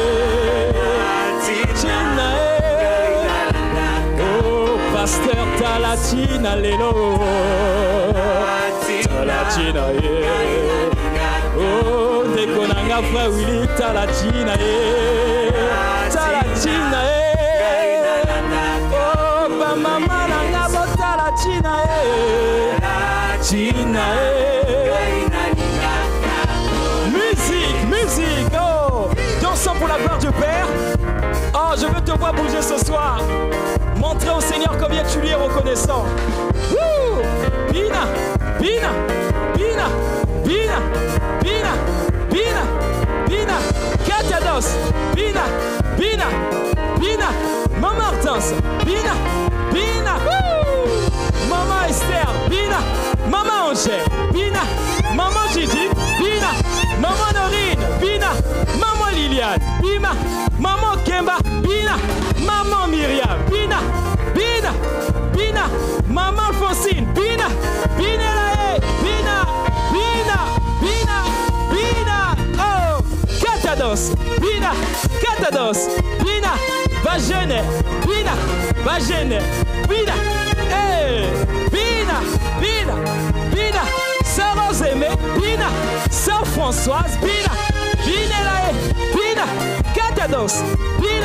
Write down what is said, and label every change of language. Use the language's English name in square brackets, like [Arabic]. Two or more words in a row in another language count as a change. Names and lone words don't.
[French] Oh, pasteur Talatina, Lélo. Talatinae. Oh, Dekonanga, frère Willy, Talatinae. Talatinae. Oh, Bamama, Nanga, Talatinae. Musique, musique, oh, dansons pour la gloire du Père. Oh, je veux te voir bouger ce soir. Montrer au Seigneur combien tu lui es reconnaissant. Wouh! [Lingala] Bina, Bina, Bina, Bina, Bina, Bina, Bina, Katados, Bina, Bina, Bina, Maman Hortense, Bina, Bina, wouh! Maman Esther, Bina, Maman Angèle, Bina, Maman Gigi, Bina, Maman Norine, Bina, Maman Liliane, Bina, Maman Kemba, Bina, Maman Myriam, Bina, Bina, Bina, Maman Alphonsine, Bina, Bina Lae, Bina, Bina, Bina, Bina, oh, Katados, Bina, Katados, Bina, Vagene, Bina, Vagene, Bina, hey, Bina, Bina, Bina, Sœur Rosemée, Bina, Sœur Françoise, Bina, Bina Lae, Bina, Katados, Bina.